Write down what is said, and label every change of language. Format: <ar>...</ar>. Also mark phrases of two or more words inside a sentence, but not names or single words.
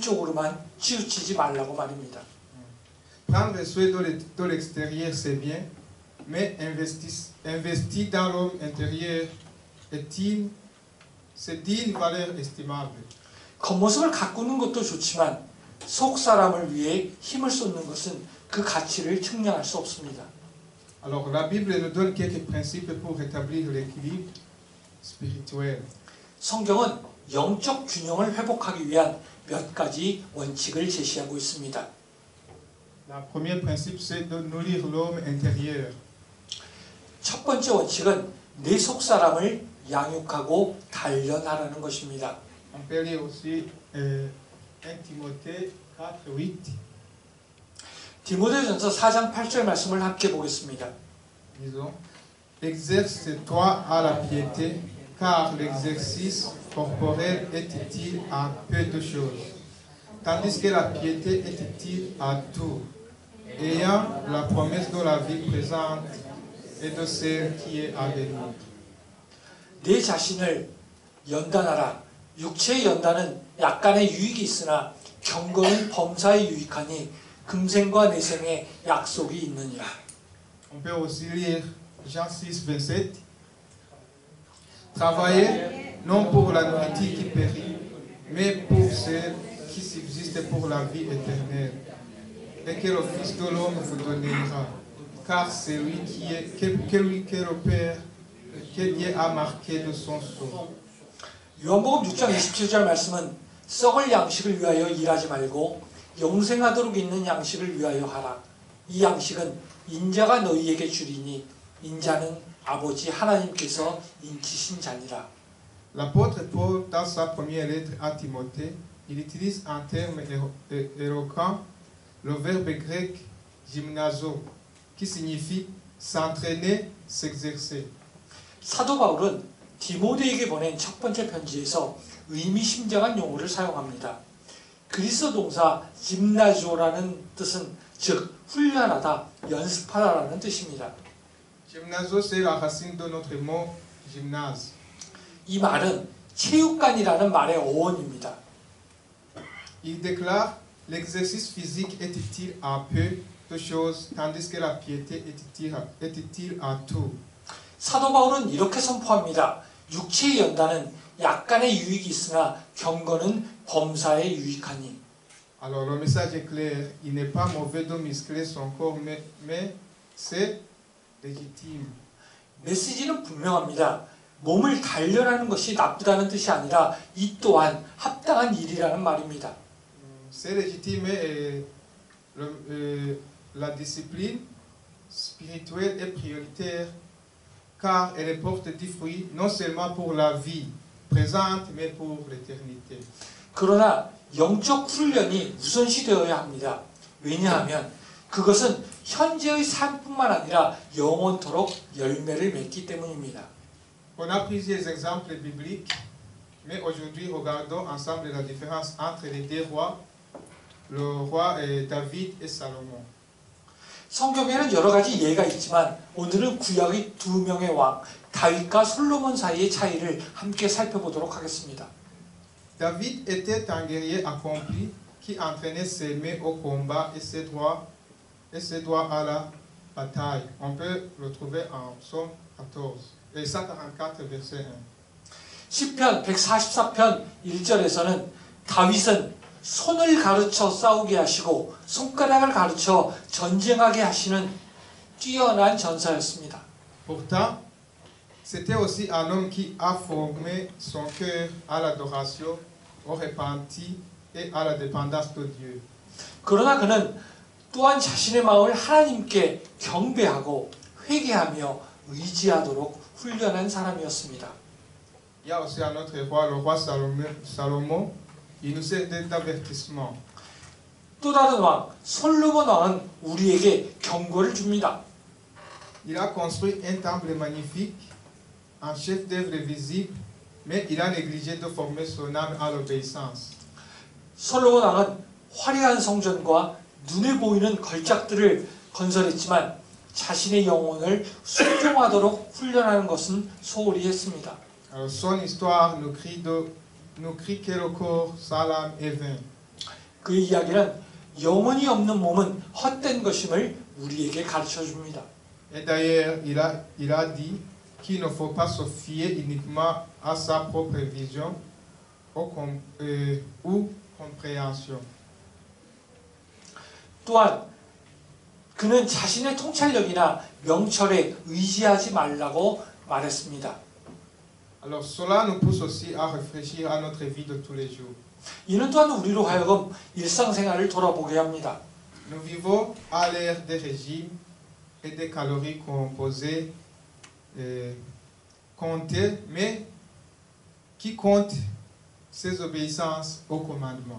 <ko>한쪽으로만 치우치지 말라고 말입니다.</ko> <fr>Prendre soin de l'extérieur, c'est bien, mais investir dans l'homme intérieur c'est d'une valeur estimable.</fr> <ko>겉모습을 가꾸는 것도 좋지만 속 사람을 위해 힘을 쏟는 것은 그 가치를 측량할 수 없습니다.</ko> <fr>Alors la Bible nous donne quelques principes pour rétablir l'équilibre spirituel.</fr> <ko>성경은 영적 균형을 회복하기 위한 몇 가지 원칙을 제시하고 있습니다.</ko> <fr>Le premier principe, c'est de nourrir l'homme intérieur.</fr> <ko>첫 번째 원칙은 내 속 사람을 양육하고 단련하라는 것입니다.</ko> <fr>On peut lire aussi 1 Timothée 4:8.</fr> <ko>디모데전서 4장 8절 말씀을 함께 보겠습니다.</ko> <fr>Disons, exerce-toi à la piété, car l'exercice corporel est utile à peu de choses, tandis que la piété est utile à tout, ayant la promesse de la vie présente et de celle qui est à venir.</fr> <ko>내 자신을 연단하라. 육체의 연단은 약간의 유익이 있으나 경건은 범사에 유익하니 금생과 내생에 약속이 있느니라.</ko> <fr>On peut aussi lire Jean 6:27. Travaillez non pour la nourriture qui périt, mais pour celle qui subsiste pour la vie éternelle, et que le Fils de l'homme vous donnera, car c'est lui que le Père, que Dieu a marqué de son sceau.</fr> <ko>요한복음 6장 27절 말씀은 썩을 양식을 위하여 일하지 말고 영생하도록 있는 양식을 위하여 하라. 이 양식은 인자가 너희에게 주리니 인자는 아버지 하나님께서 인치신 자니라.</ko> <fr>L'apôtre Paul, dans sa première lettre à Timothée, il utilise un terme éloquent, le verbe grec gymnazo, qui signifie s'entraîner, s'exercer.</fr> <ko>사도 바울은 디모데에게 보낸 첫 번째 편지에서 의미심장한 용어를 사용합니다. 그리스 동사 짐나조라는 뜻은 즉 훈련하다, 연습하다라는 뜻입니다.</ko> <fr>Gymnazo, c'est la racine de notre mot gymnase.</fr> <ko>이 말은 체육관이라는 말의 어원입니다.</ko> <fr>Il déclare l'exercice physique est utile à peu de choses, tandis que la piété est utile à tout.</fr> <ko>사도 바울은 이렇게 선포합니다. 육체의 연단은 약간의 유익이 있으나 경건은 범사에 유익하니.</ko> <fr>Alors le message est clair, il n'est pas mauvais de muscler son corps, mais c'est légitime.</fr> <ko>메시지는 분명합니다. 몸을 단련하는 것이 나쁘다는 뜻이 아니라 이 또한 합당한 일이라는 말입니다.</ko> <fr>C'est légitime et la discipline spirituelle est prioritaire car elle porte des fruits non seulement pour la vie présente mais pour l'éternité.</fr> <ko>그러나 영적 훈련이 우선시되어야 합니다. 왜냐하면 그것은 현재의 삶뿐만 아니라 영원토록 열매를 맺기 때문입니다.</ko> <fr>On a plusieurs exemples bibliques, mais aujourd'hui regardons ensemble la différence entre les deux rois, le roi David et Salomon.</fr> <ko>성경에는 여러 가지 예가 있지만 오늘은 구약의 두 명의 왕 다윗과 솔로몬 사이의 차이를 함께 살펴보도록 하겠습니다.</ko> <fr>David était un guerrier accompli qui entraînait ses mains au combat et ses doigts à la bataille. On peut le trouver en Psaume 144, verset 1.</fr> <ko>시편 144편 1절에서는 다윗은 손을 가르쳐 싸우게 하시고 손가락을 가르쳐 전쟁하게 하시는 뛰어난 전사였습니다.</ko> <fr>Pourtant, c'était aussi un homme qui a formé son cœur à l'adoration, au repenti et à la dépendance de Dieu.</fr> <ko>그러나 그는 또한 자신의 마음을 하나님께 경배하고 회개하며 의지하도록 훈련한 사람이었습니다.</ko> <fr>Il y a aussi un autre roi, le roi Salomon. Il nous sert d'avertissement.</fr> <ko>또 다른 왕 솔로몬 왕은 우리에게 경고를 줍니다.</ko> <fr>Il a construit un temple magnifique, un chef d'œuvre visible, mais il a négligé de former son âme à l'obéissance.</fr> <ko>솔로몬 왕은 화려한 성전과 눈에 보이는 걸작들을 건설했지만 자신의 영혼을 순종하도록 훈련하는 것은 소홀히 했습니다.</ko> <fr>Alors, son histoire nous crie que le corps, sa l'âme est vain.</fr> <ko>그의 이야기는 영혼이 없는 몸은 헛된 것임을 우리에게 가르쳐 줍니다.</ko> <fr>Et d'ailleurs, il a dit qu'il ne faut pas se fier uniquement à sa propre vision ou compréhension.</fr> <ko>또한 그는 자신의 통찰력이나 명철에 의지하지 말라고 말했습니다.</ko> <fr>Alors cela nous pousse aussi à réfléchir à notre vie de tous les jours.</fr> <ko>이는 또한 우리로 하여금 일상생활을 돌아보게 합니다.</ko> <fr>Nous vivons à l'ère des régimes et des calories composées, comptées, mais qui compte ses obéissances aux commandements.</fr>